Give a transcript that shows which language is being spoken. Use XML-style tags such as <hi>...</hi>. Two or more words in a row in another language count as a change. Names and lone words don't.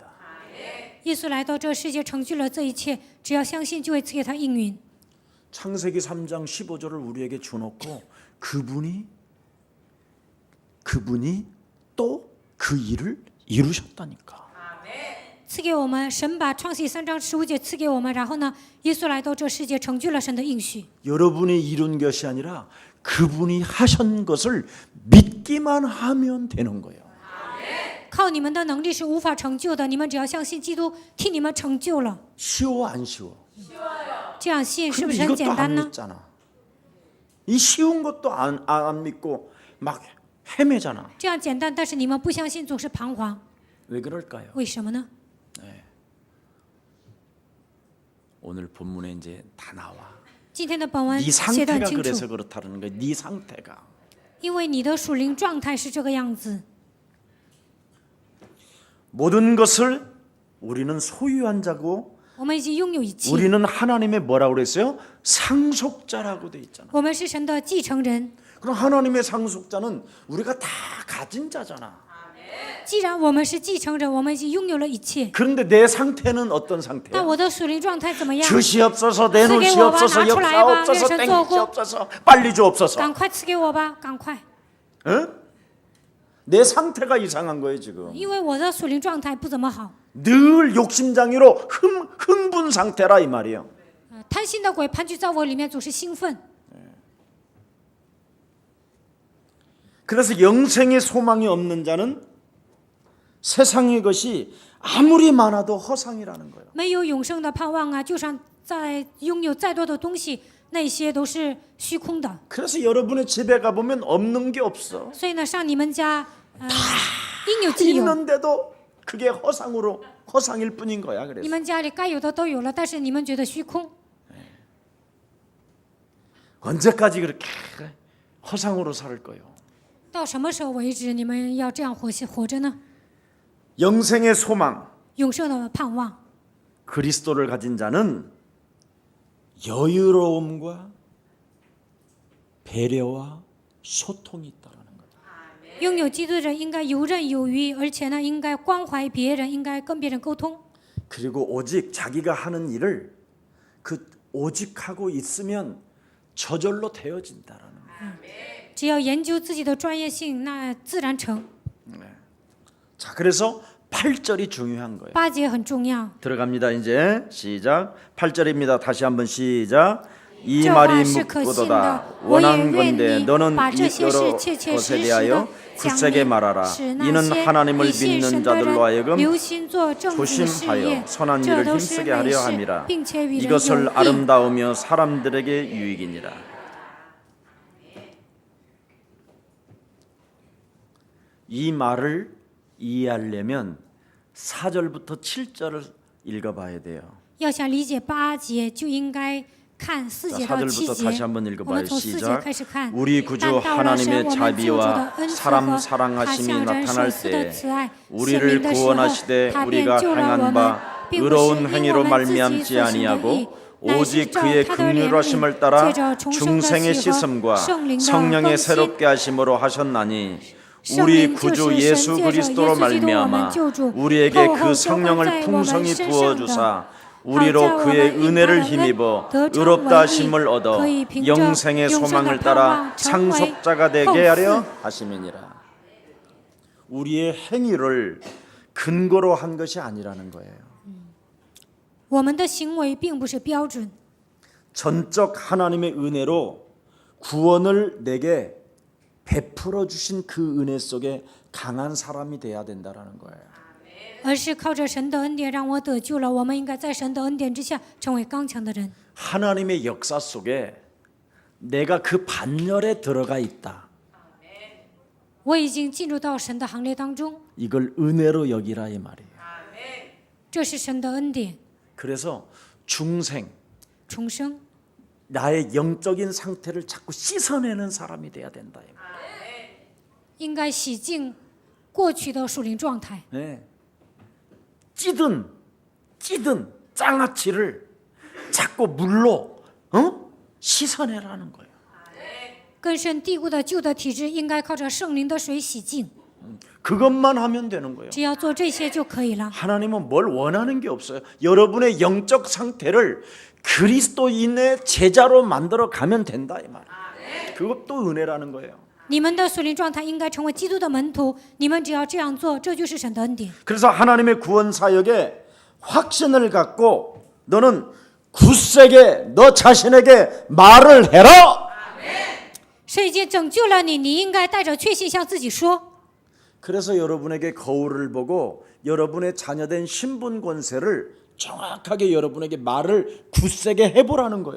<zh>耶稣来到这世界，成就了这一切，只要相信，就会赐给他应允。</zh> <ko>창세기 3장 15절을 우리에게 주놓고 그분이 또 그 일을 이루셨다니까.</ko> <zh>赐给我们，神把创世纪3章15节赐给我们，然后呢，耶稣来到这世界，成就了神的应许。</zh> <ko>여러분이 이룬 것이 아니라 그분이 하신 것을 믿기만 하면 되는 거예요.</ko> <zh>靠你们的能力是无法成就的，你们只要相信基督替你们成就了。</zh> <ko>쉬워 안 쉬워?</ko> <zh>这样信是不</zh> <ko>근데</ko> <zh>是很</zh> <ko>이것도</ko> <zh>简</zh> <ko>안</ko> <zh>单呢？</zh> <ko>믿잖아. 이 쉬운 것도 안 믿고 막 헤매잖아.</ko> <zh>这样简单，但是你们不相信，总是彷徨，</zh> <ko>왜 그럴까요?</ko> <zh>为什么呢？</zh> <ko>오늘 본문에 이제 다 나와.</ko> <zh>今天的本文</zh> <ko>네</ko> <zh>写得很</zh> <ko>상태가</ko> <zh>清</zh> <ko>그래서</ko> <zh>楚，</zh> <ko>그렇다는 거야. 네 상태가.</ko> <zh>因为你的属灵状态是这个样子。</zh> <ko>모든 것을 우리는 소유한 자고</ko> <zh>我们已经拥有一切，</zh> <ko>우리는 하나님의 뭐라고 그랬어요? 상속자라고 돼 있잖아.</ko> <zh>我们是神的继承人。</zh> <ko>그럼 하나님의 상속자는 우리가 다 가진 자잖아.</ko> <zh>既然我们是继承人，我们已经拥有了一切。</zh> <ko>그런데 내 상태는 어떤</ko> <zh>那</zh> <ko>상태야?</ko> <zh>我的属灵状态怎么样？</zh> <ko>주시옵소서, 내놓으시옵소서, 역사옵소서, 땡기시옵소서, 빨리 주옵소서.</ko> <zh>赶快赐给我吧，赶快！</zh> <ko>응? 내 상태가 이상한 거예요 지금.</ko> <zh>因为我的属灵状态不怎么好。</zh> <ko>늘 욕심장애로 흥분 상태라 이 말이에요.</ko> <zh>贪心的鬼盘踞在我里面，总是兴奋。</zh> <ko>그래서 영생의 소망이 없는 자는 세상의 것이 아무리 많아도 허상이라는 거예요.</ko> <zh>没有永生的盼望啊，就算再拥有再多的东西，那些都是虚空的。</zh> <ko>그래서 여러분의 집에 가보면 없는 게 없어.</ko> <zh>所以呢，上你们家，应有尽有。</zh> <ko>있는데도 그게 허상일 뿐인 거야.</ko> <zh>你</zh> <ko>그래서</ko> <zh>们家里该有的都有了，但是你们觉得虚空。</zh> <ko>언제까지 그렇게 허상으로 살 거예요?</ko> <zh>到什么时候为止，你们要这样活着呢？</zh> <ko>영생의 소망,</ko> <zh>永生的盼望，</zh> <ko>그리스도를 가진 자는 여유로움과 배려와 소통이 있다라는 거예요.</ko> <zh>拥有基督的人应该游刃有余，而且呢，应该关怀别人，应该跟别人沟通。</zh> <ko>그리고 오직 자기가 하는 일을 그 오직 하고 있으면 저절로 되어진다라는 거예요.</ko> <zh>只要研究自己的专业性，那自然成。</zh> <ko>자, 그래서 8절이 중요한 거예요.</ko> <zh>8 节很重要。</zh> <ko>들어갑니다. 이제 시작. 8절입니다. 다시 한번 시작. 이</ko> <zh>这</zh> <ko>말이</ko> <zh>话是可信</zh> <ko>묻고도다</ko> <zh>的，我也</zh> <ko>원한</ko> <zh>愿</zh> <ko>건데</ko> <zh>你</zh> <ko>너는</ko> <zh>把这</zh> <ko>이</ko> <zh>些事</zh> <ko>여러</ko> <zh>切切</zh> <ko>것에</ko> <zh>实实</zh> <ko>대하여</ko> <zh>的讲</zh> <ko>굳세게</ko> <zh>明，</zh> <ko>말하라.</ko> <zh>使那</zh> <ko>이는</ko> <zh>些</zh> <ko>하나님을</ko> <zh>以信</zh> <ko>믿는</ko> <zh>神的</zh> <ko>자들로</ko> <zh>人</zh> <ko>하여금</ko> <zh>留心做正经事</zh> <ko>조심하여</ko> <zh>业，</zh> <ko>선한</ko> <zh>这</zh> <ko>일을</ko> <zh>都是</zh> <ko>힘쓰게</ko> <zh>美</zh> <ko>하려</ko> <zh>事，</zh> <ko>함이라.</ko> <zh>并且与人有</zh> <ko>이것을</ko> <zh>益。</zh> <ko>아름다우며 사람들에게 유익이니라. 이 말을 이해하려면 4절부터 7절을 읽어봐야 돼요.</ko> <zh>要想理解8节，就应该看4</zh> <ko>자,</ko> <zh>节到7</zh> <ko>4절부터</ko> <zh>节</zh> <ko>다시 한번 ，</ko> <zh>我</zh> <ko>읽어봐요.</ko> <zh>们从4节</zh> <ko>시작.</ko> <zh>开始看。</zh> <ko>우리 구주</ko> <zh>但到了神</zh> <ko>하나님의</ko> <zh>我们救主的</zh> <ko>자비와</ko> <zh>恩慈</zh> <ko>사람</ko> <zh>和他</zh> <ko>사랑하심이</ko> <zh>向人</zh> <ko>나타날</ko> <zh>所赐的</zh> <ko>때</ko> <zh>慈爱显</zh> <ko>우리를</ko> <zh>明的时候，</zh> <ko>구원하시되</ko> <zh>他便</zh> <ko>우리가</ko> <zh>救了我</zh> <ko>행한</ko> <zh>们，</zh> <ko>바</ko> <zh>并不是</zh> <ko>의로운</ko> <zh>因我</zh> <ko>행위로</ko> <zh>们自己</zh> <ko>말미암지</ko> <zh>所行的义，</zh> <ko>아니하고</ko> <zh>乃是</zh> <ko>오직</ko> <zh>照</zh> <ko>그의</ko> <zh>他的怜悯，</zh> <ko>긍휼하심을 따라</ko> <zh>借着重生的</zh> <ko>중생의</ko> <zh>喜和</zh> <ko>씻음과</ko> <zh>圣灵的</zh> <ko>성령의</ko> <zh>更新。</zh> <ko>새롭게 하심으로 하셨나니</ko> <zh>圣</zh> <ko>우리</ko> <zh>灵就</zh> <ko>구주</ko> <zh>是</zh> <ko>예수</ko> <zh>神借着耶</zh> <ko>그리스도로</ko> <zh>稣基督我们</zh> <ko>말미암아</ko> <zh>救主，</zh> <ko>우리에게</ko> <zh>透</zh> <ko>그</ko> <zh>后浇灌</zh> <ko>성령을</ko> <zh>在我们</zh> <ko>풍성히</ko> <zh>身上</zh> <ko>부어주사</ko> <zh>的，</zh> <ko>우리로</ko> <zh>好叫我</zh> <ko>그의</ko> <zh>们因他</zh> <ko>은혜를</ko> <zh>的恩</zh> <ko>힘입어</ko> <zh>得称</zh> <ko>의롭다</ko> <zh>为</zh> <ko>하심을</ko> <zh>义，</zh> <ko>얻어</ko> <zh>可以凭着</zh> <ko>영생의</ko> <zh>永生的</zh> <ko>소망을</ko> <zh>盼</zh> <ko>따라</ko> <zh>望成为</zh> <ko>상속자가</ko> <zh>后</zh> <ko>되게 하려</ko> <zh>嗣。</zh> <ko>하심이니라. 우리의 행위를 근거로 한 것이 아니라는 거예요.</ko> <zh>我们的行为并不是标准，</zh> <ko>전적 하나님의 은혜로 구원을 내게 베풀어 주신 그 은혜 속에 강한 사람이 돼야 된다라는 거예요.</ko> <zh>而是靠着神的恩典让我得救了。我们应该在神的恩典之下成为刚强的人。</zh> <ko>하나님의 역사 속에 내가 그 반열에 들어가 있다.</ko> <zh>我已经进入到神的行列当中，</zh> <ko>이걸 은혜로 여기라 이 말이에요.</ko> <zh>这是神的恩典。</zh> <ko>그래서 중생,</ko> <zh>重生</zh> <ko>나의 영적인 상태를 자꾸 씻어내는 사람이 돼야 된다. 이 말이에요.</ko> <zh>应该洗净过去的属灵状态，</zh> <ko>네. 찌든 장아찌를 자꾸 물로 씻어내라는 거예요.</ko> <zh>根深蒂固的旧的体质应该靠着圣灵的水洗净。</zh> <ko>그것만 하면 되는 거예요.</ko> <zh>只要做这些就可以了。</zh> <ko>하나님은 뭘 원하는 게 없어요. 여러분의 영적 상태를 그리스도인의 제자로 만들어 가면 된다 이 말이에요. 그것도 은혜라는 거예요.</ko> <zh>你们的属灵状态应该成为基督的门徒，你们只要这样做，这就是神的恩典。</zh> <ko>그래서 하나님의 구원 사역에 확신을 갖고 너는 굳세게 너 자신에게 말을 해라.</ko> <zh>神已经拯救了你，你应该带着确信向自己说。</zh> <ko>그래서 여러분에게 거울을 보고 여러분의 자녀된 신분 권세를 정확하게 여러분에게 말을 굳세게 해보라는 거예요.</ko>